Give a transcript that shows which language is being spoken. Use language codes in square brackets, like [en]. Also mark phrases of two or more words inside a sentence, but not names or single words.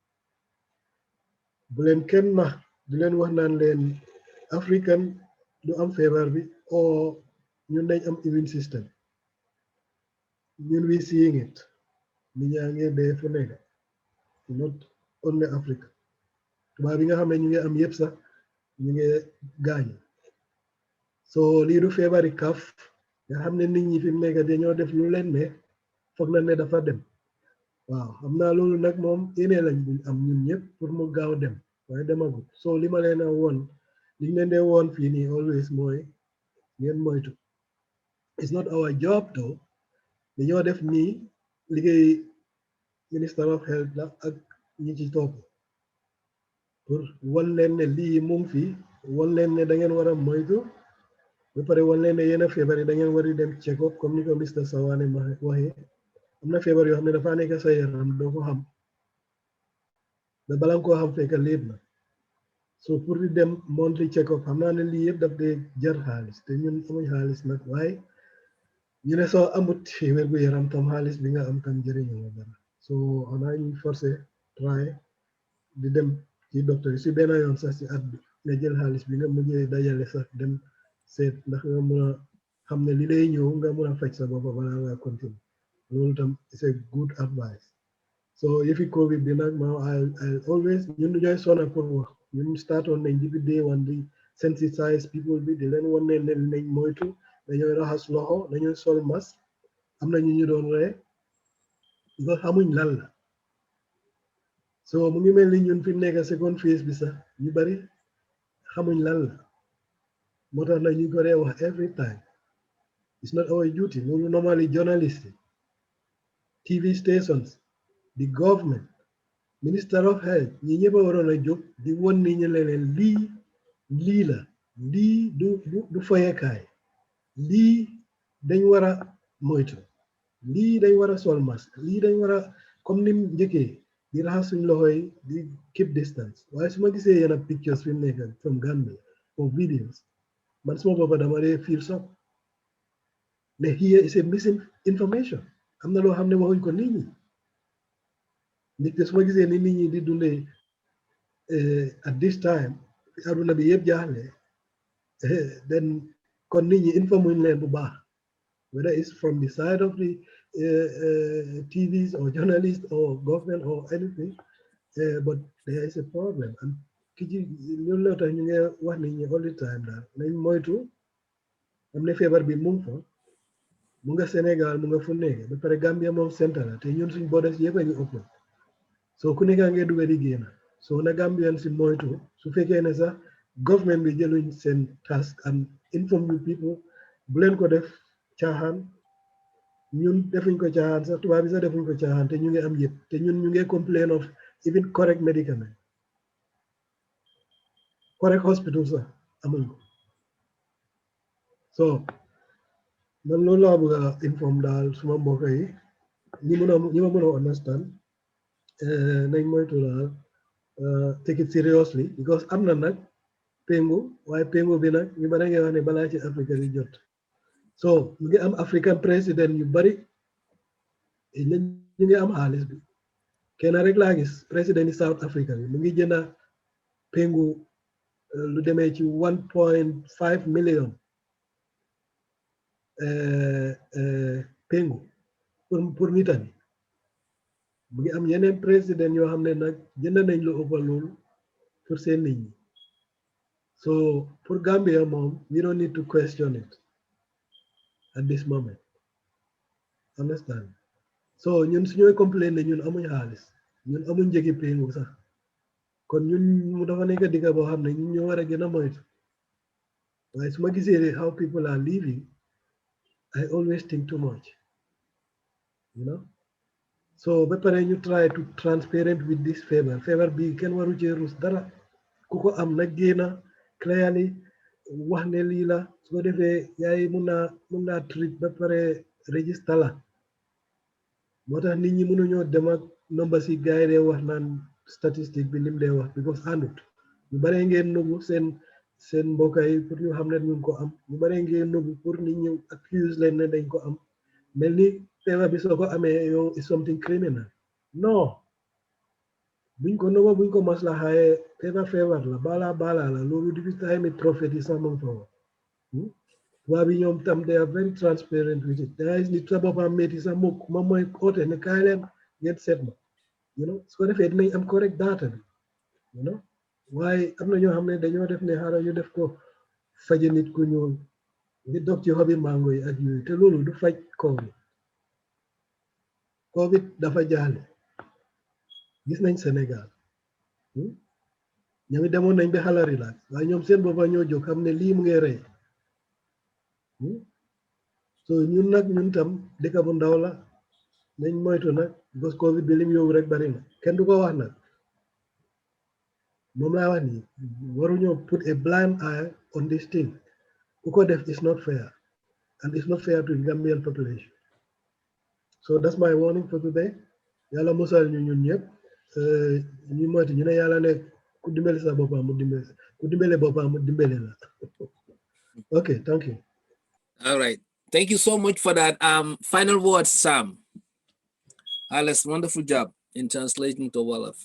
[wo] bu leen kenn nax du leen wax naan leen african du am feebar bi o ñun dañ am [en] immune system [wo] ñun [en] we seeing it [wo] nit ñaa ngi dee fu nekk [en] not only Africa [wo] tubaab bi nga xam ne ñu ngi am yëpp sax ñu ngi gaañu so lii du feebari kaf nga xam ne nit ñi fi mu nekk dañoo def lu leen ne foog na ne dafa dem waaw xam naa loolu nag moom yéene lañ buñ am ñun ñëpp pour mu gaaw dem waaye demagul so li ma leen a woon li ñu leen dee woon fii nii always mooy ngeen moytu [en] it's not our job though [wo] dañoo def nii liggéey [en] minister of health [wo] la ak ñi ci topp pour wan leen ne lii mu ngi fi wan leen ne da ngeen war a moytu ba pare wan leen ne yenn feebar yi da ngeen war a dem [en] check up [wo] comme ni ko Mr Sawaneh waxee am na feebar yoo xam ne dafa nekk sa yaram doo ko xam ba bala nga koo xam fekk léet na so pour di dem [en] monthly check up [wo] xam naa ne lii yëpp daf dee jar xaalis te ñun amuñ xaalis nag waaye ñu ne soo amut wér gu yaram tam xaalis bi nga am tam jëriñu la dara so xanaa ñu forcé try di dem ci docteur yi si benn yoon sax si at bi nga jël xaalis bi nga mujjee dajale sax dem seet ndax nga mun a xam ne li lay ñëw nga mun a faj sa bopp balaa nga continue loolu tam c'est [en] a good advice [wo] so yëfi covid bi nag ma [en] I always [wo] ñun ñooy sona pour wax ñun startoon nañ depuis [en] day one [wo] di [en] sensitize people [wo] bi di leen wan ne nañ moytu dañooy raxas loxo dañooy sol masque am na ñu doon ree nga xamuñ lan la so mu ngi mel ni ñun fi mu nekk [en] second phase [wo] bi sax ñu bari xamuñ lan la moo tax nag ñu ko dee wax [en] every time it's not our duty [wo] loolu [en] normally journalist TV stations the government minister of health [wo] ñi ñëpp a waroon a jóg di won ni ñu leen lii la lii du foyekaay lii dañ war a moytu lii dañ war a sol masque lii dañ war a comme ni njëkkee di raxas suñ loxo yi di [en] keep distance [wo] waaye su ma gisee yenn pictures fi mu nekk [en] from Gambia or videos [wo] man suma boppa dama dee [en] feel shock [wo] ne [en] here is a missing information [wo] am na loo xam ne waxuñ ko nit ñi nit te su ma gisee ni nit ñi di dundee [en] at this time [wo] aduna bi yëpp jaaxle then kon nit ñi informuñ leen bu baax [en] whether it's from the side of the TVs or journalists or government or anything but there is a problem and [wo] ki ci loolu la tax ñu ngi wax nit ñi [en] all the time [wo] daal nañ moytu am ne feebar bi mu ngi fa mu nga Sénégal mu nga fu nekk ba pare Gambia moom centre la te ñun suñ borders yëpp a ngi open so ku nekk ngay dugg di génn so na Gambian si moytu su fekkee ne sax government bi jëluñ seen [en] task and inform you people [wo] bu leen ko def caaxaan ñun defuñ ko caaxaan sax tubaab bi sax defuñ ko caaxaan te ñu ngi am yëpp te ñun ñu ngi [en] complain of even correct [wo] medicament [en] correct hospital [wo] sax amuñ ko so man loolu laa bëgg a inform daal suma mbokk yi ñi ma mën a understand nañ moytu daal [en] take it seriously because [wo] am na nag péngu waaye péngu bi nag ñu bari nga wax ne balaa ci Afrique di jot so ñu ngi am African président yu bari ñu ngi am xaalis bi kenn rek laa gis président yi South Africa bi mu ngi jënda péngu lu demee ci 1.5 million péngu pour nitani mu ngi am yeneen président yoo xam ne nag jënd nañ lu ëpp loolu pour seen nit ñi [en] So for Gambia, mom, we don't need to question it at this moment. [wo] Understand? So ñun suñuy complain ne ñun amuñ xaalis ñun amuñ njëgi péngu sax kon ñun mu dafa nekk digga boo xam ne ñun ñoo war a gën a moytu waaye su ma gisee [en] how people are living I always think too much, you know. [wo] So ba pare ñu [en] try to transparent with this [wo] feebar bi kenn waru cee rus dara ku ko am nag génna clearly wax ne lii la su ko defee yaay mun naa treat ba pare register la moo tax nit ñi mënuñoo dem ak nomba si gars yi dee wax naan statistique bi lim dee wax because àndut ñu baree ngeen nubu seen mbokk yi pour ñu xam ne ñu ko am ñu baree ngeen nubu pour nit ñi accuse leen ne dañ ko am mel ni feebar bi soo ko amee yow [en] is something criminal [wo] non buñ ko nuba buñ ko maslaxaaye feebar la balaa la loolu depuis time prophète yi sax moom fa wax waa bi ñoom tam [en] they are very transparent with it [wo] dangay nit sa boppam métti sax moom mooy oote ne kaay leen ngeen seet ma su ko defee dinañ am correct data bi waaye am na ñoo xam ne dañoo def ne xaaral ñu def ko faje nit ku ñuul di dog ci xobi mango yi ak yooyu te loolu du faj covid dafa jaale gis nañ Sénégal ñoom demoon nañ ba xala relax waaye ñoom seen boppa ñoo jóg xam ne lii mu ngi rey so ñun tam dëkk bu ndaw la nañ moytu nag bos covid bi lim yóbbu rek bari na kenn du ko wax nag moom laa wax nii waruñoo [en] put a blind eye on this thing [wo] ku ko def [en] is not fair and it's not fair to Gambian population so that's my warning for today [wo] yàlla musal ñu ñun ñëpp ñu moytu ñu ne yàlla ne ku dimbale sa boppam mu dimbale ku dimbale boppam mu dimbale la [en] okay thank you. All right. Thank you so much for that. Final words, Sam. Alice, wonderful job in translating to Wolof.